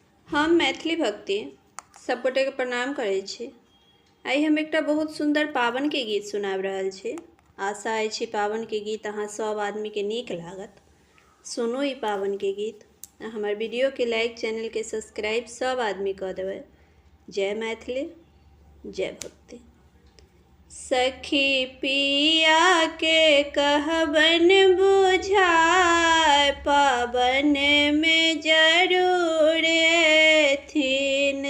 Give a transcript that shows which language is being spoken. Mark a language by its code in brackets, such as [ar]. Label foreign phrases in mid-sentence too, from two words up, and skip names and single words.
[mai] हम मैथिली भक्ति सब गोटे के प्रणाम करै छी। आई हम एकटा बहुत सुंदर पावन के गीत सुनाब रहल छी। आशा अछि पावन के गीत अहाँ सब आदमी के नीक लागत। सुनू ई पावन के गीत। हमार वीडियो के लाइक, चैनल के सब्सक्राइब सब आदमी कर देवे। जय मैथिली, जय भक्ति। सखी पिया के कहबन बुझाए, पावन में जरूर एथिन।